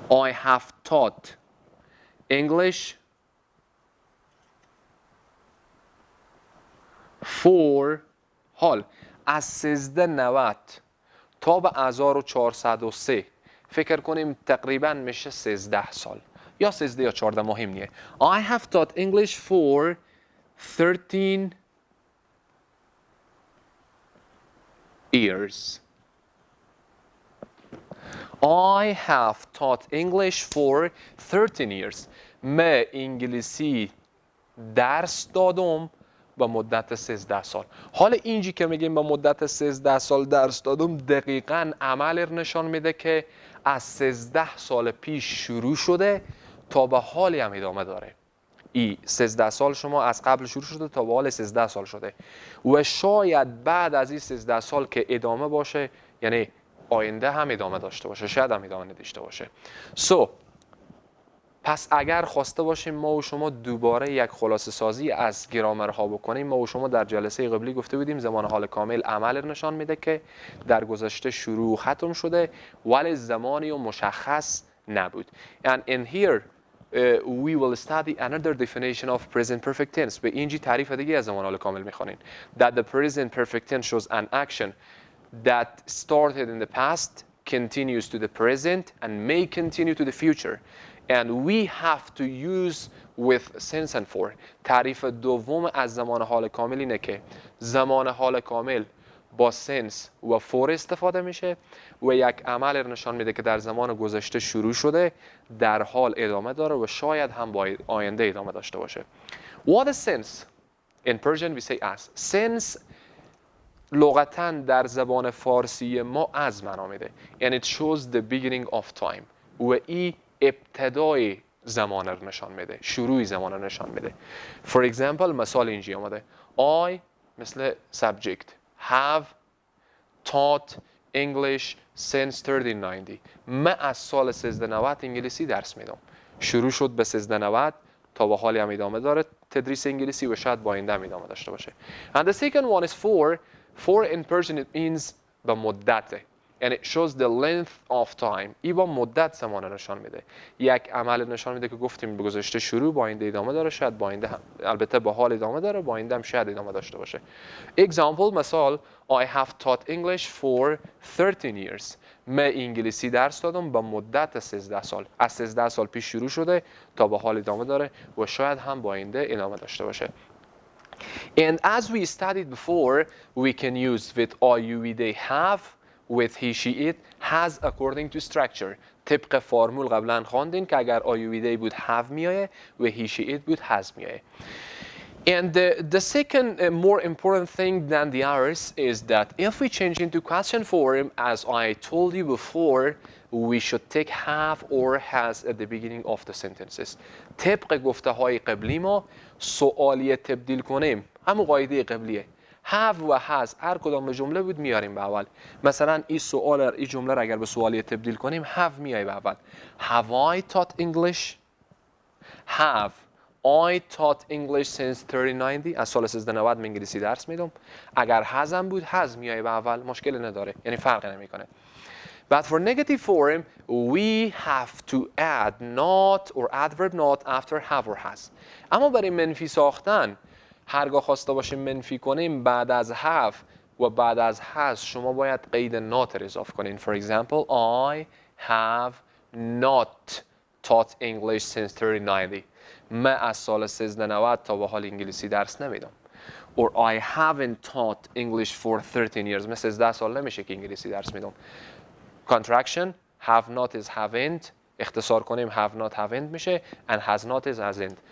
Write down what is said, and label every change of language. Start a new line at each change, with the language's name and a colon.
English: I have taught English for
Persian: حال از 1390 تا به 1403 فکر کنیم تقریبا میشه 13 سال یا 13 یا 14 مهم نیه.
English: I have taught English for 13 years. I have taught English for 13 years.
Persian: من انگلیسی درس دادم به مدت 13 سال. حالا اینجی که میگیم به مدت 13 سال درس دادم دقیقاً عمل نشان میده که از 13 سال پیش شروع شده تا به حالی هم ادامه داره. 13 سال شما از قبل شروع شده تا به حال 13 سال شده و شاید بعد از این 13 سال که ادامه باشه، یعنی آینده هم ادامه داشته باشه، شاید هم ادامه نداشته باشه. پس اگر خواسته باشیم ما و شما دوباره یک خلاصه سازی از گرامرها بکنیم، ما و شما در جلسه قبلی گفته بودیم زمان حال کامل عمل نشان میده که در گذشته شروع ختم شده ولی زمانی و مشخص نبود.
English: And in here we will study another definition of present perfect tense.
Persian: به اینجی تعریف دیگه از زمان حال کامل میخوانیم.
English: That the present perfect tense shows an action that started in the past, continues to the present, and may continue to the future. And we have to use with since and for.
Persian: تعریف دوم از زمان حال کامل اینه که زمان حال کامل با since و for استفاده میشه و یک عمل نشان میده که در زمان گذشته شروع شده، در حال ادامه داره و شاید هم با آینده ادامه داشته باشه.
English: What is since? In Persian we say as.
Persian: Since لغتاً در زبان فارسی ما از معنا میده.
English: And it shows the beginning of time.
Persian: و ای ابتدای زمان رو نشان میده، شروع زمان رو نشان میده.
English: For example
Persian: مثال اینجی آمده
English: I
Persian: مثل
English: subject have taught English since 1390.
Persian: من از سال 1390 انگلیسی درس میدم. شروع شد به 1390 تا به حالی هم ادامه داره تدریس انگلیسی و شاید با آینده هم ادامه داشته باشه.
English: And the second one is for. For in Persian it means
Persian: به مدت.
English: And it shows the length of time.
Persian: ای با مدت زمان نشان میده. یک عمل نشان میده که گفتیم به گذشته شروع با آینده ادامه داره، شاید با آینده هم البته با حال ادامه داره، با آینده هم شاید ادامه داشته باشه.
English: Example مثال I have taught English for 13 years.
Persian: من انگلیسی درس دادم به مدت 13 سال. از 13 سال پیش شروع شده تا با حال ادامه داره و شاید هم با آینده ادامه داشته باشه.
English: And as we studied before, we can use with I, you, we, they, have, with he, she, it, has according to structure.
Persian: طبق فرمول قبلا خواندین که اگر I, you, we, they بود have میایه و he, she, it بود has میایه.
English: And the second more important thing than the others is that if we change into question form, as I told you before, we should take have or has at the beginning of the sentences.
Persian: طبق گفته های قبلی ما سوالیه تبدیل کنیم همون قاعده قبلیه. have و has هر کدام به جمله بود میاریم به اول. مثلا این سوال این جمله را اگر به سوالیه تبدیل کنیم have میای به اول.
English: Have I taught English? Have I taught English since 1390
Persian: از سال 1390 انگلیسی درس میدم. اگر hasم بود has میای به اول مشکل نداره یعنی فرق نمیکنه.
English: But for negative form we have to add not or adverb not after have or has.
Persian: اما برای منفی ساختن هرگاه خواسته باشیم منفی کنیم بعد از have و بعد از has شما باید قید not اضافه کنین.
English: For example, I have not taught English since 1390.
Persian: من از سال 1390 تا به حال انگلیسی درس نمیدم.
English: Or I haven't taught English for 13 years.
Persian: من 13 سال نمیشه که انگلیسی درس میدم.
English: Contraction, have not is haven't.
Persian: اختصار کنیم
English: have not haven't
Persian: میشه
English: and has not is hasn't.